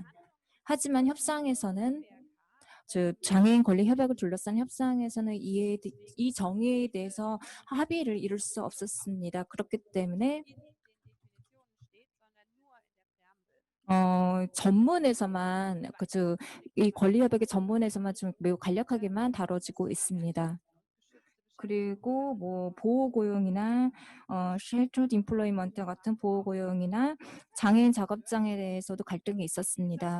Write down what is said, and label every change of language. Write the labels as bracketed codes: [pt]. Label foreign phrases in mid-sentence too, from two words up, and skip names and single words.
[ko] 하지만 협상에서는 장애인 권리 협약을 둘러싼 협상에서는 이 정의에 대해서 합의를 이룰 수 없었습니다. 그렇기 때문에 [de] in den Definitionen steht, sondern nur in der Präambel. [ko] 전문에서만 이 권리 협약의 전문에서만 좀 매우 간략하게만 다뤄지고 있습니다. 그리고 뭐 보호 고용이나 [en] sheltered employment [ko] 같은 보호 고용이나 장애인 작업장에 대해서도 갈등이 있었습니다.